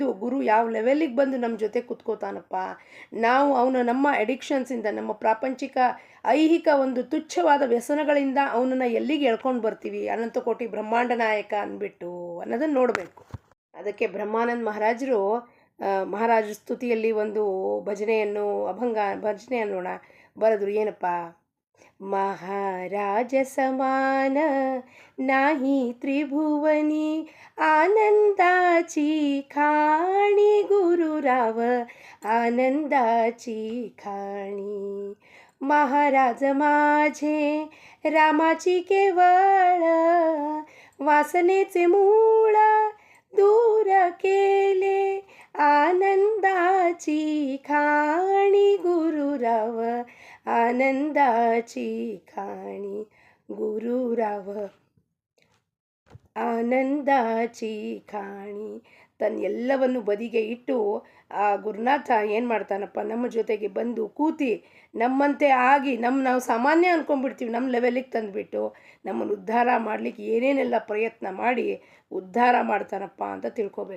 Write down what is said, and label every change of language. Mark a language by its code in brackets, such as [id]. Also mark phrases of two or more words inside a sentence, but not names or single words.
[kn] ಗುರು ಯಾವ ಲೆವೆಲ್ಲಿಗೆ ಬಂದು ನಮ್ಮ ಜೊತೆ ಕುತ್ಕೋತಾನಪ್ಪ, ನಾವು ನಮ್ಮ ಅಡಿಕ್ಷನ್ಸಿಂದ, ನಮ್ಮ ಪ್ರಾಪಂಚಿಕ ಐಹಿಕ ಒಂದು ತುಚ್ಛವಾದ ವ್ಯಸನಗಳಿಂದ ಅವನನ್ನು ಎಲ್ಲಿಗೆ ಎಳ್ಕೊಂಡು ಬರ್ತೀವಿ, ಅನಂತ ಕೋಟಿ ಬ್ರಹ್ಮಾಂಡ ನಾಯಕ ಅಂದ್ಬಿಟ್ಟು ಅನ್ನೋದನ್ನು ನೋಡಬೇಕು. ಅದಕ್ಕೆ ಬ್ರಹ್ಮಾನಂದ ಮಹಾರಾಜರು ಮಹಾರಾಜ ಸ್ತುತಿಯಲ್ಲಿ ಒಂದು ಅಭಂಗ ಭಜನೆಯನ್ನು ಬರೆದ್ರು. [mr] ಏನಪ್ಪ? महाराज समान नाही त्रिभुवनी, आनंदाची खाणी गुरुराव आनंदाची खाणी. महाराज माझे रामाची केवळ वासनेचे मूळ दूर केले, आनंदाची खाणी गुरुराव आनंदाची खाणी. गुरुराव आनंदाची खाणी. [kn] ತನ್ನೆಲ್ಲವನ್ನು ಬದಿಗೆ ಇಟ್ಟು ಆ ಗುರುನಾಥ ಏನು ಮಾಡ್ತಾನಪ್ಪ, ನಮ್ಮ ಜೊತೆಗೆ ಬಂದು ಕೂತಿ ನಮ್ಮಂತೆ ಆಗಿ ನಾವು ಸಾಮಾನ್ಯ ಅಂದ್ಕೊಂಡ್ಬಿಡ್ತೀವಿ, ನಮ್ಮ ಲೆವೆಲಿಗೆ ತಂದುಬಿಟ್ಟು ನಮ್ಮನ್ನು ಉದ್ಧಾರ ಮಾಡಲಿಕ್ಕೆ ಏನೇನೆಲ್ಲ ಪ್ರಯತ್ನ ಮಾಡಿ ಉದ್ಧಾರ ಮಾಡ್ತಾನಪ್ಪ ಅಂತ ತಿಳ್ಕೊಬೇಕು.